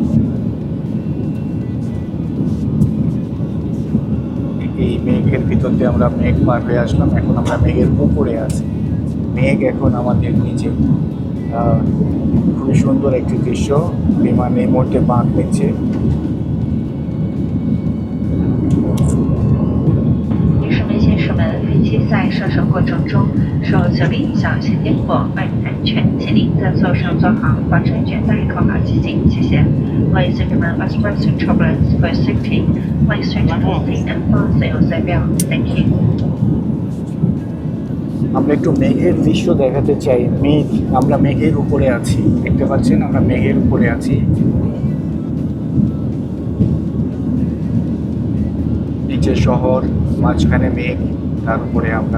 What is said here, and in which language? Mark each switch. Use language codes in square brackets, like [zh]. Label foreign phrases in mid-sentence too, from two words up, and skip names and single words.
[bn] এই মেঘের ভিতর দিয়ে আমরা মেঘ পার হয়ে আসলাম। এখন আমরা মেঘের উপরে আছি, মেঘ এখন আমাদের নিচে। খুবই সুন্দর একটি দৃশ্য। বিমান এই মুহূর্তে বাঁক নিচ্ছে। [zh] 女士们、先生们，飞机在上升过程中受受力影响有些颠簸，外面安全，请您在座上坐好，把安全带扣好系紧，谢谢。 [en] Ladies and gentlemen, expressing turbulence for safety. Please switch to seat and fasten your seatbelt. Thank you. [bn] আমরা একটু মেঘের দৃশ্য দেখাতে চাই। মেঘ, আমরা মেঘের উপরে আছি, দেখতে পাচ্ছেন আমরা মেঘের উপরে আছি। নিচে শহর, মাঝখানে মেঘ, তার উপরে আমরা।